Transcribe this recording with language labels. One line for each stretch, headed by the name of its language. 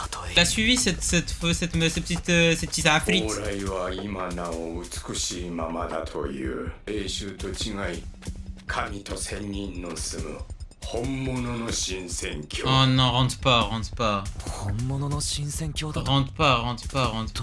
French: Il a suivi cette petite afflite.
Japanese: 往来は今なお美しいままだという英雄と違い神と仙人の住む本物の神仙境
French: Oh non, rentre pas, rentre pas.
Japanese: 本物の神仙教だと
French: Rentre pas, rentre pas, rentre